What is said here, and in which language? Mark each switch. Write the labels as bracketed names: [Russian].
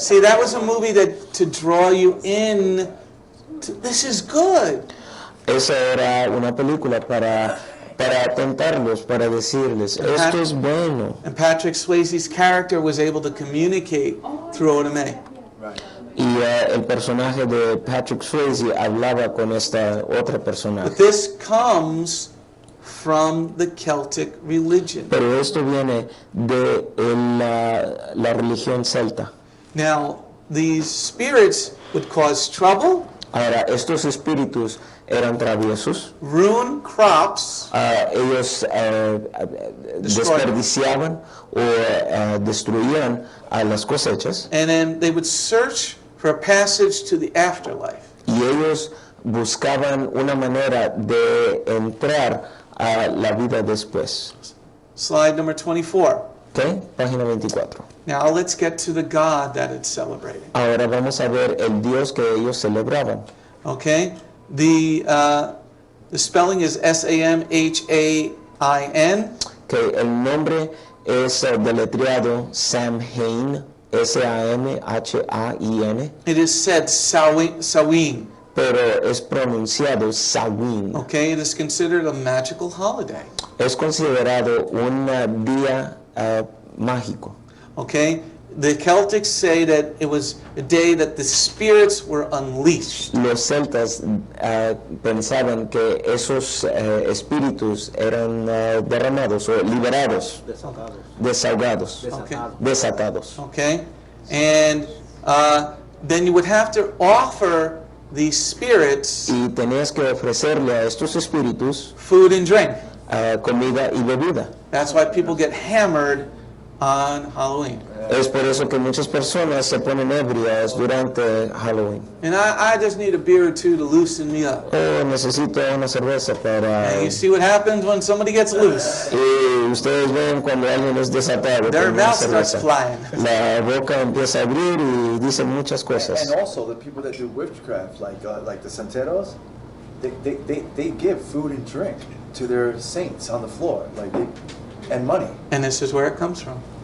[English] See, that was a movie that to draw you in. This is good. [Spanish] Esa era una película para tentarlos, para decirles, esto es bueno. [English] And Patrick Swayze's character was able to communicate through OMA. [Spanish] Y el personaje de Patrick Swayze hablaba con esta otra personaje. [English] But this comes from the Celtic religion. [Spanish] Pero esto viene de la religión celta. [English] Now, these spirits would cause trouble, [Spanish] Ahora, estos espíritus eran traviesos. [English] ruin crops, [Spanish] Ellos desperdiciaban o destruían a las cosechas [English] and then they would search for a passage to the afterlife. [Spanish] y ellos buscaban una manera de entrar a la vida después. [English] Slide number 24. [Spanish] ¿Ok? Página 24. [English] Now let's get to the God that it's celebrating. [Spanish] Ahora vamos a ver el Dios que ellos celebraban. [English] Okay? The spelling is Samhain. [Spanish] Que el nombre es deletreado Samhain, Samhain. [English] It is said Samhain. [Spanish] Pero es pronunciado Samhain. [English] Okay? It is considered a magical holiday. [Spanish] Es considerado un día mágico. [English] Okay? The Celtics say that it was a day that the spirits were unleashed. [Spanish] Los celtas pensaban que esos espíritus eran derramados o liberados, desahogados, [English] Okay? [Spanish] desatados. [English] Okay? And then you would have to offer these spirits [Spanish] Y tenías que ofrecerle a estos espíritus [English] food and drink. [Spanish] comida y bebida. [English] That's why people get hammered on Halloween. [Spanish] Es por eso que muchas personas se ponen ebrias durante Halloween. [English] And I just need a beer or two to loosen me up. [Spanish] Oh, necesito una cerveza para... [English] And you see what happens when somebody gets loose. [Spanish] Y ustedes ven cuando alguien es desatado. [English] Their [Spanish] con una [English] mouth starts [Spanish] cerveza. [English] flying. [Spanish] La boca empieza a abrir y dicen muchas cosas. [English] And also the people that do witchcraft, like the santeros, they give food and drink to their saints on the floor, and money. And this is where it comes from.